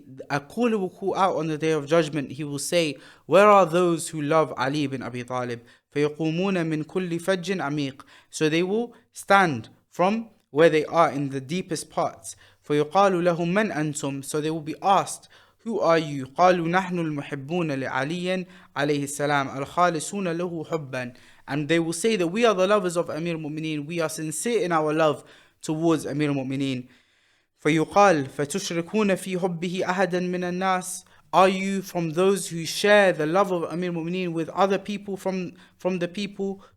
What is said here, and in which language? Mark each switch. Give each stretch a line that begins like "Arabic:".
English: A caller will call out on the Day of Judgment. He will say, where are those who love Ali ibn Abi Talib?
Arabic: فيقومون من كل فج عميق.
English: So they will stand from where they are in the deepest parts.
Arabic: فيقال لهم من أنتم.
English: So they will be asked, who are you?
Arabic: قالوا نحن المحبون لعلي عليه السلام الخالصون له حبا.
English: And they will say that we are the lovers of Amir al-Mu'mineen. We are sincere in our love towards Amir al-Mu'mineen.
Arabic: فيقال فتشركون في حبه أحدا من الناس.
English: Are you from those who share the love of Amir al-Mu'mineen with other people from the people?